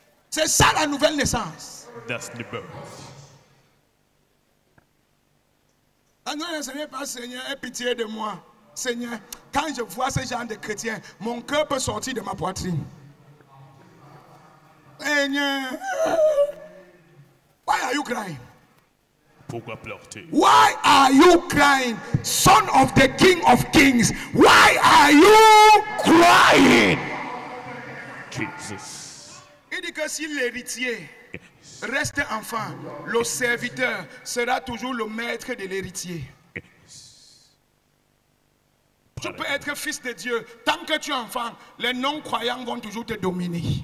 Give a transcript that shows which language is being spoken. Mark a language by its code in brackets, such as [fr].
[fr] C'est ça la nouvelle naissance. [en] That's the birth. [fr] Ah non, Seigneur, pas Seigneur, aie pitié de moi. Seigneur, quand je vois ce genre de chrétiens, mon cœur peut sortir de ma poitrine. [en] Seigneur, why are you crying? [fr] Pourquoi pleures-tu? [en] Why are you crying? Son of the King of Kings, why are you crying? Jesus. [fr] Il dit que si l'héritier reste enfant, le serviteur sera toujours le maître de l'héritier. Tu peux être fils de Dieu. Tant que tu es enfant, les non-croyants vont toujours te dominer.